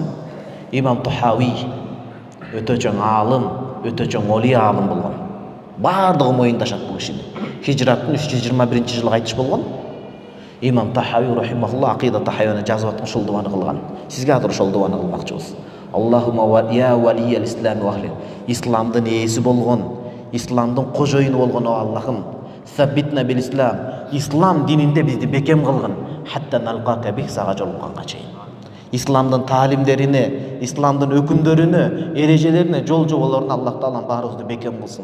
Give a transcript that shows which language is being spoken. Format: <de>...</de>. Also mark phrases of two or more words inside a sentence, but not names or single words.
<ky>Имам Тухави өтө чоң аалым, өтө чоң олия аалым болгон. Бардыгы моюндашат бул кишини. Хижраттын 321-жылы кайтыш болгон. Имам Тухави рахимахулла акида тахавияны жазып аткан ошол дуаны кылган. Сизге азыр ошол дуаны кылмакчыбыз.</ky> <ar>اللهم يا ولي الإسلام وأهله.</ar> <ky>Исламдын ээси болгон, исламдын кожоюну болгон о Аллахым,</ky> <ar>ثبتنا بالإسلام.</ar> <ky>Ислам дининде бизди бекем кылгын.</ky> <ar>حتى نلقاك به</ar> <ky>сага жолукканга чейин. Исламдын таалимдерине, исламдын өкүмдөрүнө, эрежелерине, жол жоболоруна Аллах Таалам баарыбызды бекем кылсын.</ky>